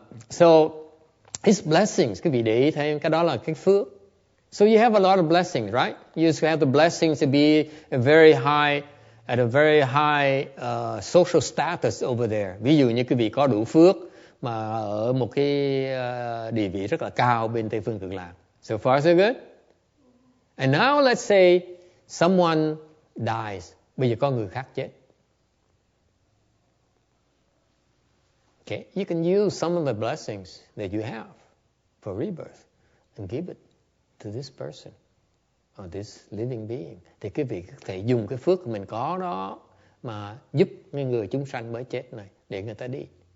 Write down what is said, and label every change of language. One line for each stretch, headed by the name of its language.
English: So it's blessings.
Vietnamese: Quý vị để ý thấy cái đó là cái phước.
English: So you have a lot of blessings, right? You have the blessings to be at a very high social status over there.
Vietnamese: Ví dụ như quý vị có đủ phước mà ở một cái địa vị rất là cao bên Tây phương cực lạc.
English: So far so good. And now let's say someone dies.
Vietnamese: Bây giờ có người khác chết.
English: Okay, you can use some of the blessings that you have for rebirth and give it to this person or this living being.
Vietnamese: Thì quý vị có thể dùng cái phước mình có đó mà giúp những người chúng sanh mới chết này để người ta đi.